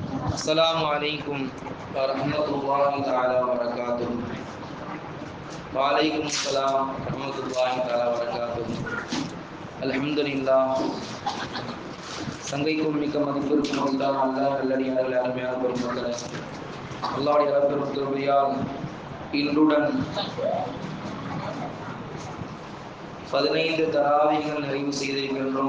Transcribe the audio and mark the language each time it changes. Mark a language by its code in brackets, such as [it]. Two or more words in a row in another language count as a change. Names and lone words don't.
[ar] السلام عليكم ورحمة الله تعالى وبركاته. وعليكم السلام ورحمة الله تعالى وبركاته. الحمد لله. [ta] சங்கைக்கும் மிக்க மதிப்பிற்கும் உண்டான அல்லாஹ் நல்லடியார்கள் அருமையான பெருமக்களே, அல்லாஹ்வுடைய இரப்பெரும் கிருபையால் இன்றுடன் 15 தராவீகள் நிறைவு செய்திருக்கின்றோம்.